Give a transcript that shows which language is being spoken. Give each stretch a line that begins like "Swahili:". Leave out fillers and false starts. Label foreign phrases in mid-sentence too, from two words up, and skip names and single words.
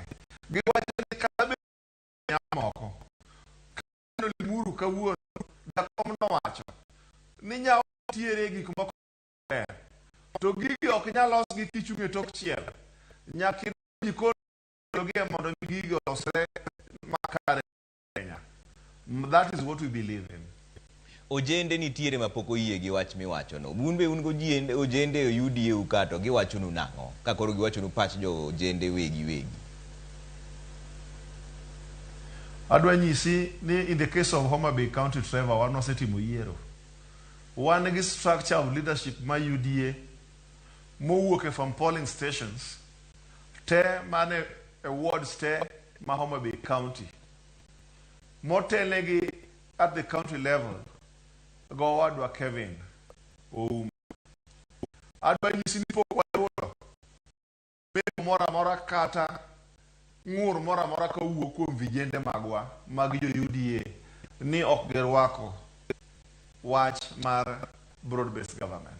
Luo (Kenya and Tanzania): Giwacho ni kabe nyamoko. Kano Limuru kawuono Jakom nowacho ni nyawo tiere gik moko ber. To gigi ok nyalos gi kichung' e tok chiel. Nyaka jikon logie mondo gigi olosre makare Kenya.
English: That is what we believe in.
Luo (Kenya and Tanzania): Ojende nitiere mapoko yie gi wach miwacho no. Un be un go ojende o UDA ukato giwacho nu nang'o. Ka koro giwacho nu pach jo ojende wegi. Adwa nyisi ni
English: in the case of
Luo (Kenya and Tanzania): Homa Bay County, Trevor, wan osetimo yiero. Wan gi
English: structure of leadership
Luo (Kenya and Tanzania): ma UDA mowuok
English: from polling stations
Luo (Kenya and Tanzania): te mane a wards te ma Homa Bay County. Motelegi
English: at the county level
Luo (Kenya and Tanzania): go wadwa Kevin Ouma. Adwa nyisi ni pok wayudo meko mora kata ng'ur mora ka wuok kuom vijende magwa mag jo UDA ni ok girwako wach mar
English: broad based government.